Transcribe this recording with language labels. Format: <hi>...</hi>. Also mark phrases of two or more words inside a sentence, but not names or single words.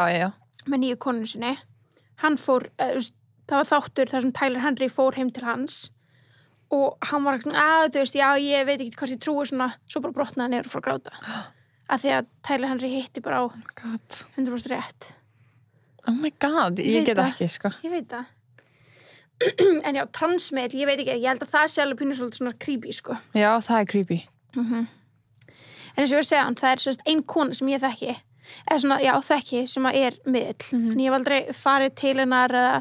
<is>með nýju konu sinni hann fór, það var þáttur þar sem Tyler Henry fór heim til hans og hann var ekki svona, já, ég veit ekki hvort ég trúi svona, svo bara brotnaði niður og fór að gráta að því að Tyler Henry hitti bara á 100% rétt</is> <en>Oh my god,</en> <is>ég get ekki, sko Ég veit það En já, transmiðl, ég veit ekki, ég held að það sé alveg pínu svolítið svona creepy, sko Já, það er creepy En eins og ég var að segja hann, það er sérst ein kona sem ég þekki eða svona, já, þekki sem að er miðl en ég hef aldrei farið til hennar eða</is>